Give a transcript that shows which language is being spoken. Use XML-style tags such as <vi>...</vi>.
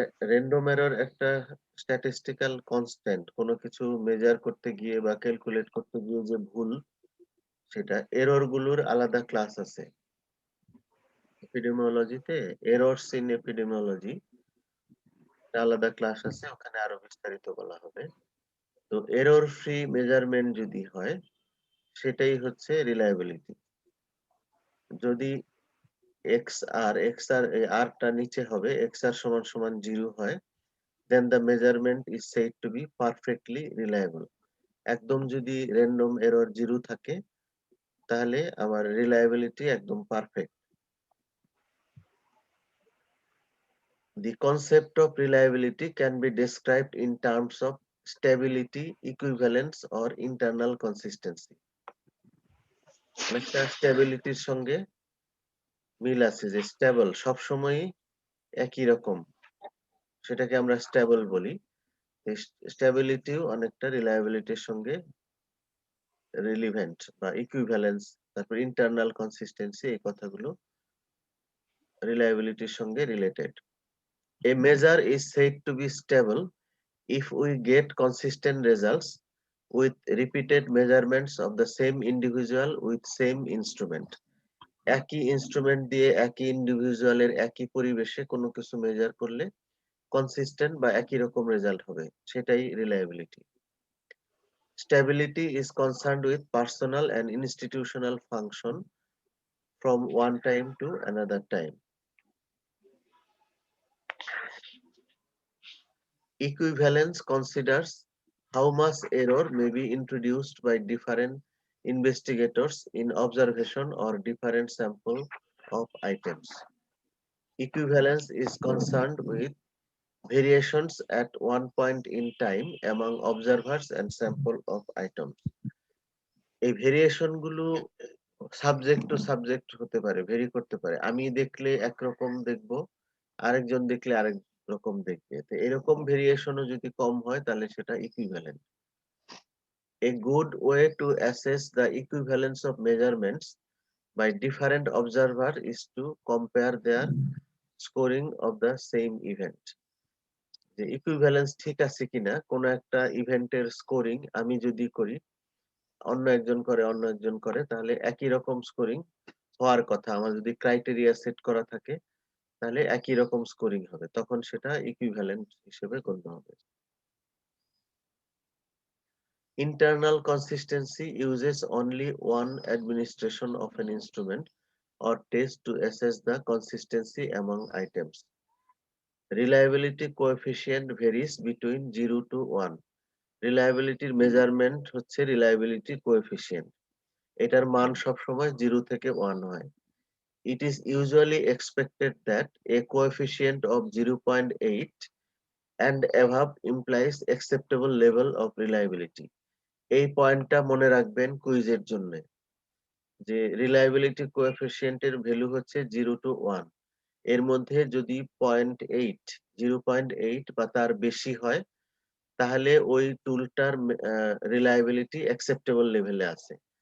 <bn>Random error একটা statistical constant. কোনো কিছু মেজার করতে গিয়ে বা ক্যালকুলেট করতে গিয়ে যে ভুল, সেটা এরর গুলোর আলাদা ক্লাস আছে। এপিডেমিওলজিতে এররস ইন এপিডেমিওলজি আলাদা ক্লাস আছে, ওখানে আরো বিস্তারিত বলা হবে। তো এরর ফ্রি মেজারমেন্ট যদি হয় সেটাই হচ্ছে রিলায়েবিলিটি। যদি xr r টা নিচে হবে, xr সমান সমান 0 হয়,</bn> <en>then the measurement is said to be perfectly reliable.</en> <bn>একদম যদি র্যান্ডম এরর 0 থাকে তাহলে আমার রিলায়েবিলিটি একদম perfect.</bn> <en>The concept of reliability can be described in terms of stability, equivalence or internal consistency.</en> <bn>অনেকটা স্টেবিলিটির সঙ্গে মিল আছে, যে স্টেবল সবসময় একই রকম, সেটাকে আমরা স্টেবল বলি। স্টেবিলিটিও অনেকটা রিলায়েবিলিটির সঙ্গে রিলিভেন্ট বা ইকুইভ্যালেন্স, তারপর ইন্টারনাল কনসিস্টেন্সি, এই কথাগুলো রিলায়েবিলিটির সঙ্গে related.</bn> <en>A measure is said to be stable if we get consistent results with repeated measurements of the same individual with same instrument.</en> <bn>একই ইনস্ট্রুমেন্ট দিয়ে একই ইন্ডিভিজুয়ালের একই পরিবেশে কোনো কিছু মেজার করলে কনসিস্টেন্ট বা একই রকম রেজাল্ট হবে, সেটাই reliability.</bn> <en>Stability is concerned with personal and institutional function from one time to another time. Equivalence considers how much error may be introduced by different investigators in observation or different sample of items. Equivalence is concerned with variations at one point in time among observers and sample of items.</en> <bn>এই variation গুলো subject to subject হতে পারে, very করতে পারে। আমি দেখলে একরকম দেখবো, আরেকজন দেখলে আরেক রকম দেখবে। তো এরকম ভেরিয়েশনও যদি কম হয় তাহলে সেটা equivalent.</bn> <en>A good way to assess the equivalence of measurements by different observer is to compare their scoring of the same event.</en> <bn>যে ইকুইভ্যালেন্স ঠিক আছে কিনা কোন একটা ইভেন্টের স্কোরিং আমি যদি করি, অন্য একজন করে, তাহলে একই রকম স্কোরিং হওয়ার কথা। আমার যদি ক্রাইটেরিয়া সেট করা থাকে তাহলে একই রকম স্কোরিং হবে, তখন সেটা ইকুইভ্যালেন্ট হিসেবে গণ্য হবে।</bn> <en>Internal consistency uses only one administration of an instrument or test to assess the consistency among items. Reliability coefficient varies between 0 to 1.</en> <bn>রিলায়েবিলিটির measurement হচ্ছে রিলায়েবিলিটি কোএফিসিয়েন্ট। এটার মান সবসময় 0 থেকে 1 হয়।</bn> <en>It is usually expected that a coefficient of 0.8 and above implies acceptable level of reliability.</en> <bn>এই পয়েন্টটা মনে রাখবেন কুইজের জন্য, যে রিলায়েবিলিটি কোএফিসিয়েন্টের ভ্যালু হচ্ছে 0 to 1। এর মধ্যে যদি 0.8 বা তার বেশি হয় তাহলে ওই টুলটার রিলায়েবিলিটি অ্যাকসেপ্টেবল লেভেলে আছে।</bn>